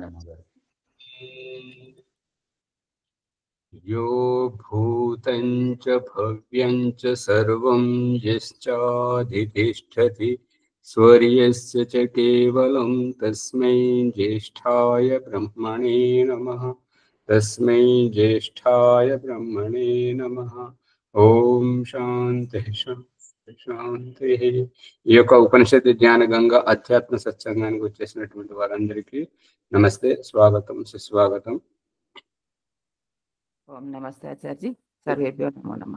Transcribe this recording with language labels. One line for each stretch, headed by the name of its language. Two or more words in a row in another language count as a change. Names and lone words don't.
Sanskrit: यो भूतं च भव्यं च सर्वं यश्चाधितिष्ठति स्वर्यस्य च केवलं तस्मै ज्येष्ठाय ब्रह्मणे नमः। तस्मै ज्येष्ठाय ब्रह्मणे नमः। ఓం శాంతి శాంతి శాంతి।
Telugu: ఈ యొక్క ఉపనిషత్తు జ్ఞాన గంగ అధ్యాత్మ సత్సంగానికి వచ్చేసినటువంటి వారందరికీ నమస్తే, స్వాగతం, సుస్వాగతం।
Sanskrit: ఓం నమస్తే ఆచార్య, సర్వేభ్యో నమో నమః।